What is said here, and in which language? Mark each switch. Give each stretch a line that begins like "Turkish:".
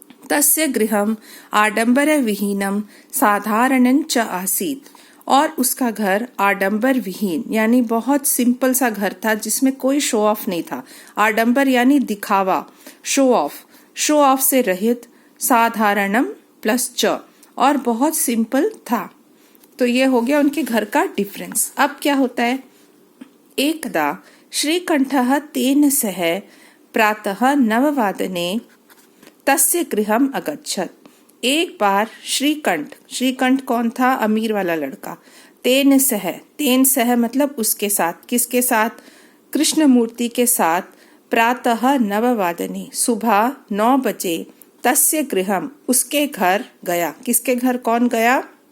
Sanskrit: तस्य गृहम् आडंबर विहीनम साधारणं च आसीत्,
Hindi: और उसका घर आडंबर विहीन यानी बहुत सिंपल सा घर था जिसमें कोई शो ऑफ नहीं था। आडंबर यानी दिखावा, शो ऑफ से रहित, साधारणम प्लस च, और बहुत सिंपल था। तो ये हो गया उनके घर का डिफरेंस। अब क्या होता है?
Sanskrit: एकदा श्रीकंठः तेन सह प्रातः 9 तस्य गृहम् अगच्छत्।
Hindi: एक बार श्रीकंठ कौन था? अमीर वाला लड़का। तेन सह मतलब उसके साथ, किसके साथ? कृष्ण मूर्ति के साथ। प्रातः 9 सुबह 9 बजे,
Sanskrit: तस्य गृहम्
Hindi: उसके घर गया। किसके घर कौन गया?